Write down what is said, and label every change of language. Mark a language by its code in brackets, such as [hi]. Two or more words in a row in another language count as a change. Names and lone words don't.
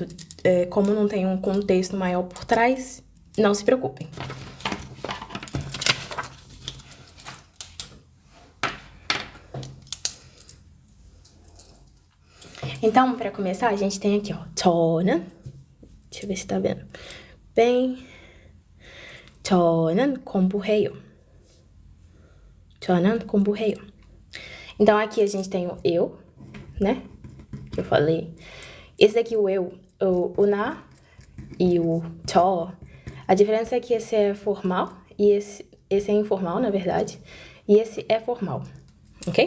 [pt] Como não tem um contexto maior por trás, não se preocupem. Então, para começar, a gente tem aqui, ó, 저는, deixa eu ver se tá vendo bem, [ko] 저는 공부해요. 저는 공부해요. [pt] Então, aqui a gente tem o eu, né? que eu falei. Esse daqui, o eu, o na e o 저, a diferença é que esse é formal e esse é informal, na verdade, e esse é formal, ok?